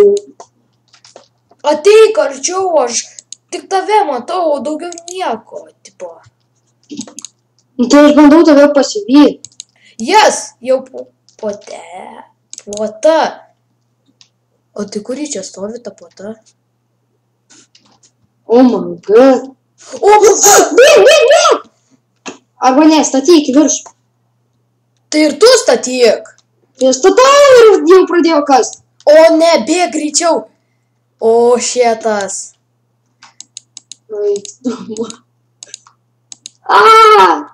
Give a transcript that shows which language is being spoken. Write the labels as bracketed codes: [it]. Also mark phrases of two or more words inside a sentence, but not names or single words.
[lt] Ateik arčiau, aš tik tave matau, o daugiau nieko, tipo. Nu, tai aš bandau tave pasivyti. Jas, jau puota. O tai kurį čia stovi ta puota? [en] Oh my god. [lt] O, Bėg! Arba ne, statyk į viršų. tai ir tu statyk. Tai statau ir jau pradėjo kast. O ne, bėg greičiau. O, šėtas. Ai, tu. Aaa!